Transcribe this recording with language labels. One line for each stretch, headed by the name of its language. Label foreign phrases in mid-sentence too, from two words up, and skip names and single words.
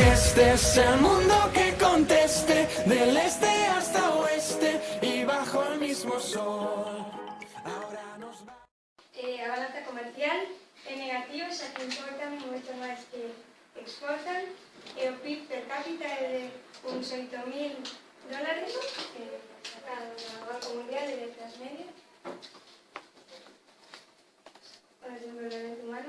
Spanish: este es el mundo que conteste, del este hasta oeste y bajo el mismo sol. Ahora nos va...
Galician: A balanza comercial é negativa, xa que importan moito máis que exportan, e o PIB per cápita é de uns $8.000, sacado do Banco Mundial de Letras Medias, o desenvolvemento humano.